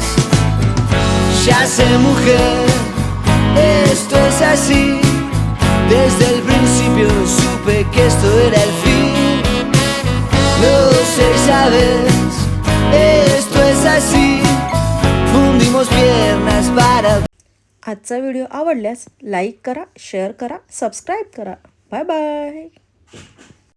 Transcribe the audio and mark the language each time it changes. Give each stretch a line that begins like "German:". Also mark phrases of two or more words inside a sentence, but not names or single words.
Spanish: Ya sé, mujer, esto es así. Desde el principio supe que esto era el fin. No sé, sabes, esto es así. Fundimos piernas para.
Marathi: आजचा व्हिडिओ आवडल्यास लाईक करा, शेअर करा, सबस्क्राईब करा.
English: bye bye.